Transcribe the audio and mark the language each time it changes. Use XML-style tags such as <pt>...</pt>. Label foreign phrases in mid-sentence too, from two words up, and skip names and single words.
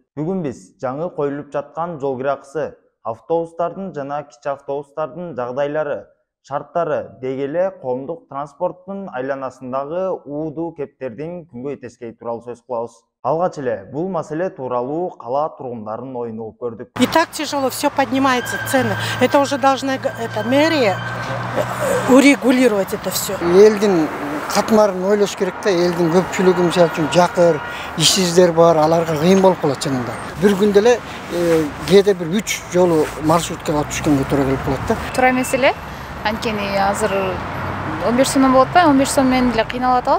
<ky>Бүгүн биз жаңы коюлуп жаткан жол кире акысы, автобустардын жана кичи автобустардын жагдайлары, шарттары деги эле коомдук транспорттун айланасындагы уудуу кептердин күнгөй тескей тууралуу сөз кылабыз. Алгач эле бул маселе тууралуу кала тургундарынын оюн угуп көрдүк.</ky> <ru>И так тяжело, все поднимается, цены. Это уже должна мэрия урегулировать это все.</ru> <ky>Элдин катмарын ойлош керек да, элдин көпчүлүгү мисалы үчүн жакыр, ишсиздер бар, аларга кыйын болуп калат чынында. Бир күндө эле кээде бир 3 жолу маршруткага түшкөнгө туура келип калат да. Туура маселе. Анткени азыр 15 сомдон болот да, 15 сом менен деле кыйналып атабыз.</ky>